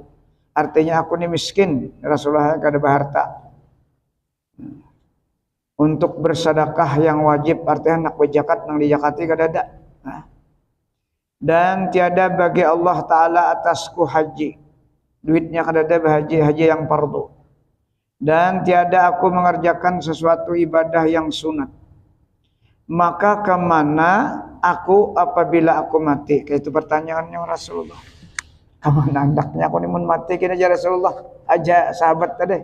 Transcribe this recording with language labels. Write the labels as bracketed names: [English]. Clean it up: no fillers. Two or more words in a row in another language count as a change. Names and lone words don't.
[Banjar] Artinya aku ini miskin, Rasulullah kada berharta. Untuk bersedekah yang wajib, artinya nak berzakat nang dijakati kada ada. [Indonesian] Dan tiada bagi Allah Ta'ala atasku haji, [Banjar] duitnya kada ada [Indonesian] haji yang fardu. Dan tiada aku mengerjakan sesuatu ibadah yang sunat. Maka kemana aku apabila aku mati? Kayak itu pertanyaannya Rasulullah. Kemana hendaknya aku ini mati kini aja Rasulullah? [Banjar] Aja sahabat tadi.